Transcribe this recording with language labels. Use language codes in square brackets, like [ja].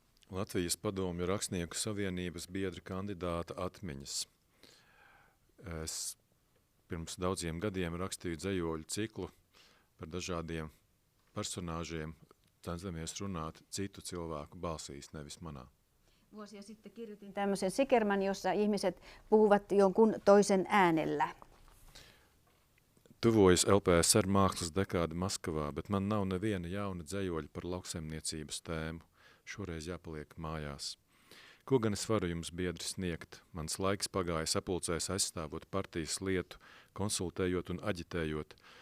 [lv] Latvijas Padomju rakstnieku savienības biedra kandidāta atmiņas. Es pirms daudziem gadiem rakstīju dzejoļu ciklu par dažādiem personāžiem, censamies runāt citu cilvēku balsīs, nevis manā. [fi] Vuosia sitten kirjoitin tämmöisen sikerman, jossa ihmiset puhuvat jonkun toisen äänellä. [lv] Tuvojas LPSR mākslas dekāde Maskavā, bet man nav neviena jauna dzejoļa par lauksaimniecības tēmu. Šoreiz jāpaliek mājās. Ko gan es varu jums, biedri, sniegt? Mans laiks pagāja sapulcēs aizstāvot partijas lietu, konsultējot un aģitējot.